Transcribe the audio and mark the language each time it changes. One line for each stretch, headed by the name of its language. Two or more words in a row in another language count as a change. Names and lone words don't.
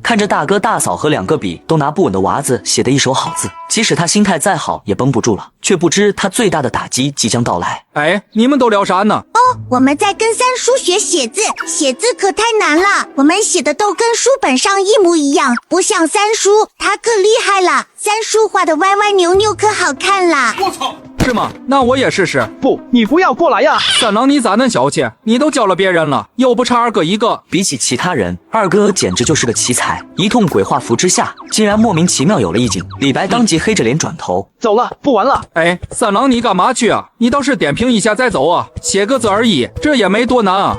Chinese: 看着大哥大嫂和兩個筆都拿不穩的娃子寫的一手好字，即使他心態再好也繃不住了，卻不知他最大的打擊即將到來。哎，你們都聊啥呢？我們在跟三叔學寫字，寫字可太難了，我們寫的都跟書本上一模一樣，不像三叔，他可厲害了，三叔畫的歪歪扭扭可好看了。我操！是嗎？那我也試試。不，你不要過來呀！三郎，你咋恁小氣？你都教了別人了，又不差二哥一個。比起其他人，二哥簡直就是個奇才。一通鬼畫符之下，竟然莫名其妙有了意境。李白當即黑着臉轉頭走了，不玩了。哎，三郎，你幹嘛去啊？你倒是點評一下再走啊，寫個字而已，這也沒多難啊。